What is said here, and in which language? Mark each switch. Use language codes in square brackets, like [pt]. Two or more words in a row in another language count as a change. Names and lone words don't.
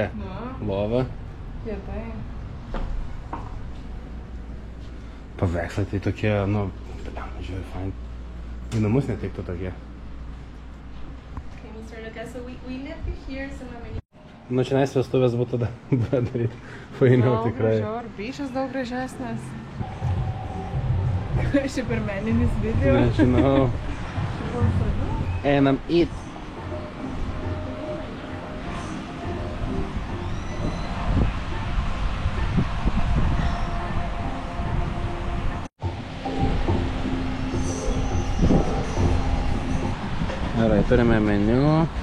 [lt] Lova. Kietai. Paveikslai tai tokie, nu, žiūrėjau, fainai. Į namus netiktų tokie. [en] Okay, Mr. Lucas, so we left you here some amenities. [lt] Nu, čia nais vestuvės būtų daryti. Fainiau tikrai. Gražiau, ir bišas daug gražesnis. Šiaip ir meninis video. Nežinau. Einam eat. Gerai, turime meniu.